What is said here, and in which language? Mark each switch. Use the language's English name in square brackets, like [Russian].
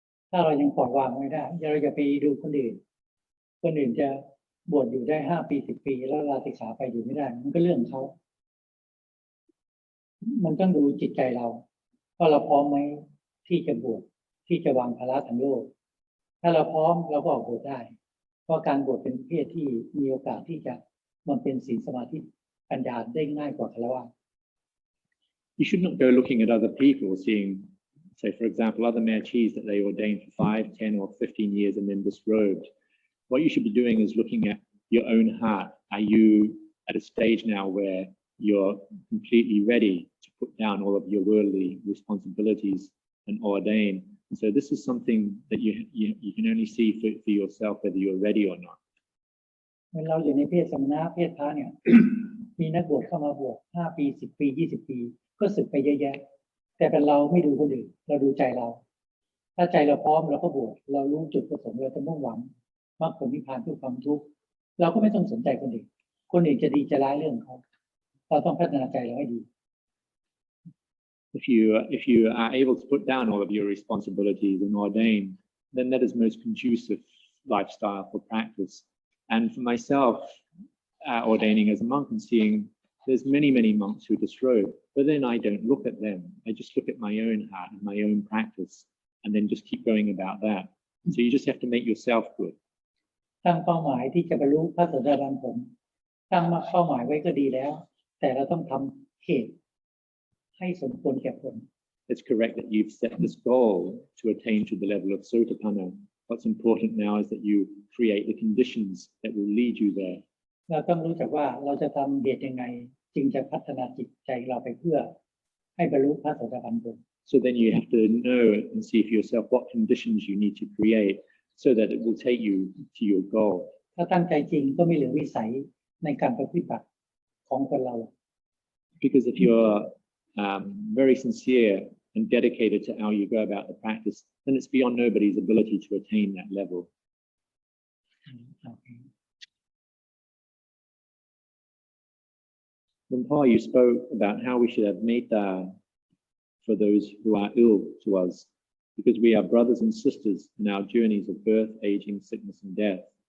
[Thai] ถ้าเรายังปล่อยวางไม่ได้เราจะไปดูคนอื่นจะบวชอยู่ได้5 ปี10 ปีแล้วลาสิกขาไปอยู่ไม่ได้มันก็เรื่องเขามันต้องดูจิตใจเราว่าเราพร้อมไหมที่จะบวชที่จะวางภาระทางโลกถ้าเราพร้อมเราก็ออกบวชได้เพราะการบวชเป็นเพศที่มีโอกาสที่จะมันเป็นศีลสมาธิปัญญาได้ง่ายกว่าฆราวาส [English] You should not go looking at other people, seeing, say, for example, other merchis that they ordained for 5, 10 or 15 years and then disrobed. What you should be doing is looking at your own heart. Are you at a stage now where you're completely ready to put down all of your worldly responsibilities and ordain? And so this is something that you can only see for yourself whether you're ready or not. [Thai] เมื่อเราอยู่ในเพศสมณะเพศพระเนี่ย มีนักบวชเข้ามาบวช5 ปี10 ปี20 ปีก็สึกไปเยอะแยะแต่เป็นเราไม่ดูคนอื่นเราดูใจเราถ้าใจเราพร้อมเราก็บวชเรารู้จุดประสงค์เราจะมุ่งหวังมรรคผลนิพพานเพื่อความทุกข์เราก็ไม่ต้องสนใจคนอื่นคนอื่นจะดีจะร้ายเรื่องเขาเราต้องพัฒนาใจเราให้ดี [English] If you are able to put down all of your responsibilities and ordain, then that is most conducive lifestyle for practice. And for myself, ordaining as a monk and seeing there's many monks who disrobe, but then I don't look at them. I just look at my own heart and my own practice, and then just keep going about that. So you just have to make yourself good. [Thai] ตั้งเป้าหมายที่จะบรรลุพระโสดาบันผลตั้งเป้าหมายไว้ก็ดีแล้วแต่เราต้องทำเหตุให้สมควรแก่ผล [English] It's correct that you've set this goal to attain to the level of Sotapanna. What's important now is that you create the conditions that will lead you there. [Thai] เราต้องรู้จักว่าเราจะทำเหตุยังไงจึงจะพัฒนาจิตใจเราไปเพื่อให้บรรลุพระโสดาบันผล [English] So then you have to know and see for yourself what conditions you need to create so that it will take you to your goal. [Thai] ถ้าตั้งใจจริงก็ไม่เหลือวิสัยในการปฏิบัติของคนเรา [English] Because if you're very sincere and dedicated to how you go about the practice, then it's beyond nobody's ability to attain that level. Luang Por, you spoke about how we should have metta for those who are ill to us, because we are brothers and sisters in our journeys of birth, aging, sickness, and death.